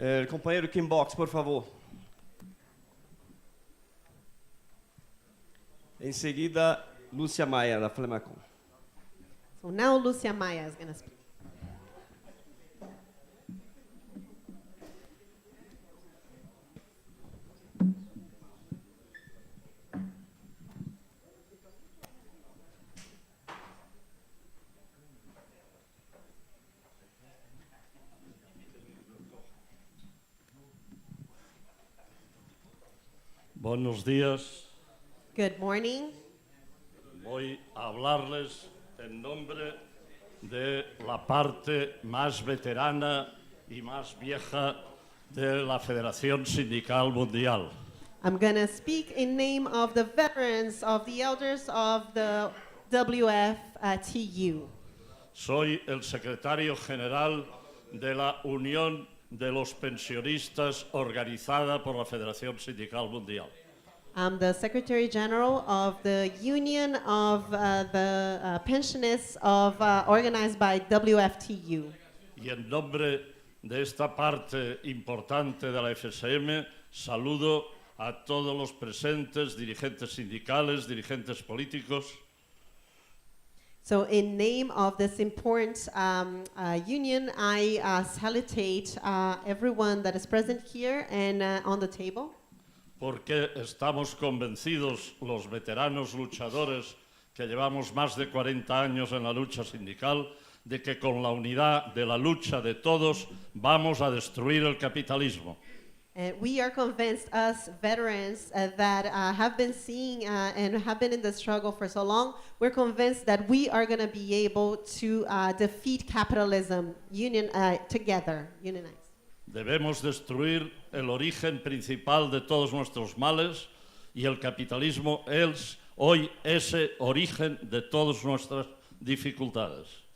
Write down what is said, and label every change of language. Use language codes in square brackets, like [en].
[pt] Companheiro Kimbox, por favor. Em seguida, Lúcia Maia, da Flemacom. [en] So now Lucia Maya is going to speak. [es] Buenos días. [en] Good morning. [es] Voy a hablarles en nombre de la parte más veterana y más vieja de la Federación Sindical Mundial. [en] I'm going to speak in name of the veterans, of the elders of the WFTU. [es] Soy el secretario general de la Unión de los Pensionistas organizada por la Federación Sindical Mundial. [en] I'm the Secretary General of the Union of the Pensionists organized by WFTU. [es] Y en nombre de esta parte importante de la FSM, saludo a todos los presentes, dirigentes sindicales, dirigentes políticos. [en] So in name of this important union, I salutate everyone that is present here and on the table. [es] Porque estamos convencidos, los veteranos luchadores que llevamos más de 40 años en la lucha sindical, de que con la unidad de la lucha de todos vamos a destruir el capitalismo. [en] We are convinced, us veterans that have been seeing and have been in the struggle for so long, we're convinced that we are going to be able to defeat capitalism together, unionized. [es] Debemos destruir el origen principal de todos nuestros males y el capitalismo es hoy ese origen de todas nuestras dificultades.